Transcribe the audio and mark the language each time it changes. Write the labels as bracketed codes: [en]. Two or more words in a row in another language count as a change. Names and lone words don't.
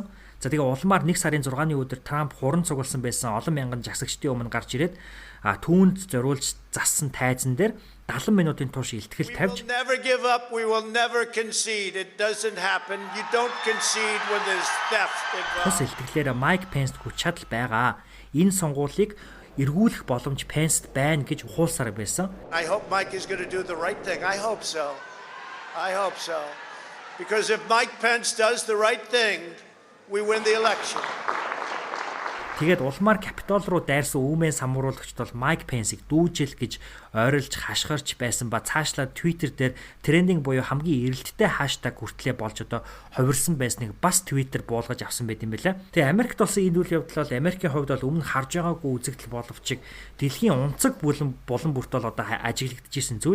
[mn] За тэгээ улмаар 1 сарын 6-ны өдөр Трамп хуран цугласан байсан олон мянган жагсагчдын өмнө гарч ирээд түүнд зориулж зассан тайзан дээр 70 минутын турш илтгэл тавьж тус илтгэлээр Майк Пенст хүч чадал байгаа. Энэ сонгуулийг эргүүлэх боломж Пенст байна гэж ухуулсаар байсан. [en] I hope Mike is going to do the right thing. I hope so. Because if Mike Pence does the right thing, we win the election. [mn] Тэгээд улмаар Капитол руу дайрсан үүмэн самруулагчд бол Майк Пенсийг дүүжил гэж ойрлж хашгирч байсан ба цаашлаад Twitter дээр трендинг буюу хамгийн эрэлттэй хаштаг хүртлээ болж одоо хувирсан байсныг бас Twitter буулгаж авсан байт юм байна. Тэгээ Америкт болсон энэ үйл явдал бол Америкийн хувьд бол өмнө харж байгаагүй үзэгдэл боловч дэлхийн унцаг булан бүрт бол одоо ажиглагдчихсэн зүйл.